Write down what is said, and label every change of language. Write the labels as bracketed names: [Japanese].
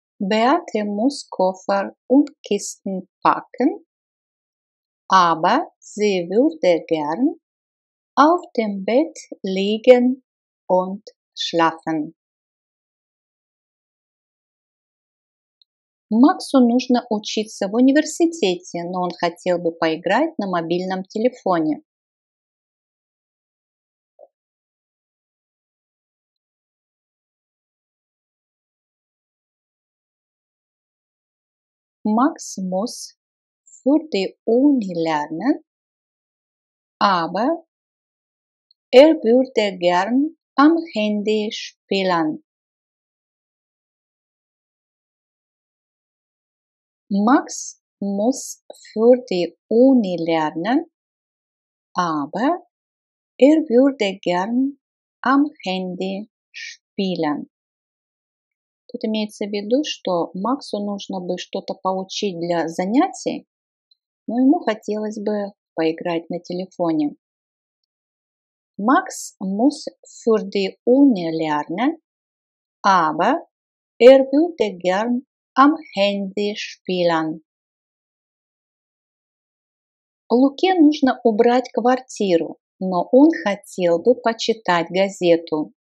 [German] Beate muss Koffer und Kisten packen, aber sie würde gern auf dem Bett liegen und schlafen. [Russian] Максу нужно учиться в университете, но он хотел бы поиграть на мобильном телефоне. [German] Max muss für die Uni lernen, aber er würde gern am Handy spielen. Max muss für die Uni lernen, aber er würde gern am Handy spielen. [Russian] Тут имеется в виду, что Максу нужно бы что-то поучить для занятий, но ему хотелось бы поиграть на телефоне. [German] Max muss für die Uni lernen, aber er würde gern am Handy spielen. [Russian] Луке нужно убрать квартиру, но он хотел бы почитать газету.